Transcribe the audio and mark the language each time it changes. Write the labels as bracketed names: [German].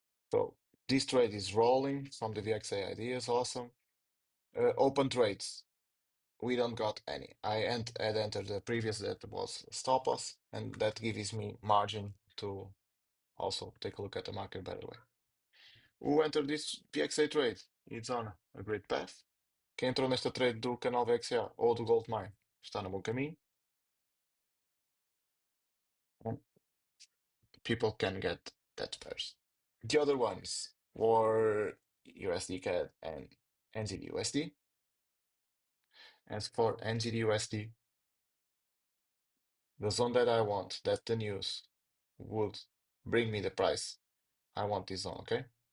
[English] So this trade is rolling from the VXA ideas. Awesome. Open trades. We don't got any. Had entered the previous that was stop loss, and that gives me margin to also take a look at the market better way. Who entered this VXA trade? It's on a great path. [Portuguese] Quem entrou nesta trade do canal VXA ou do Goldmine está no bom caminho. [English] And people can get that first. The other ones were USD CAD and NZD-USD. As for NZD-USD, the zone that I want, that the news would bring me the price, I want this zone, okay?